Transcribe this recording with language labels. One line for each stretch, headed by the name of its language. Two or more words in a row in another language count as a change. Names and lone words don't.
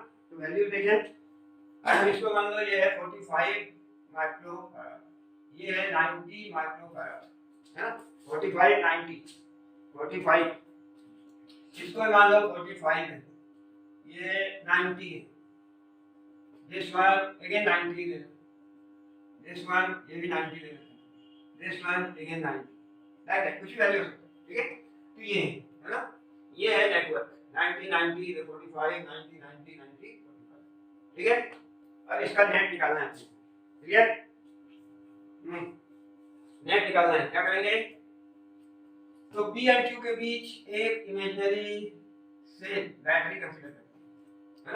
Hindi: तो वैल्यू देखें, हम इसको मान लो ये है 45 माइक्रोफैराड, ये है 90 माइक्रोफैराड, है ना, 45 90 45, इसको मान लो 45 है, ये 90 है,
English: this one again 90 ले लो, this one
Hindi: ये भी 90 ले लो,
English: this one again 90, like that
Hindi: कुछ भी वैल्यू हो सकता है, ठीक है। तो ये है ना, ये है नेटवर्क 90 90 45 90 90 90 45, ठीक है। अब इसका नेट निकालना है, क्लियर, नेट निकालना है, क्या करेंगे, तो P और Q के बीच एक
English: imaginary cell battery consider
Hindi: करते हैं, है ना।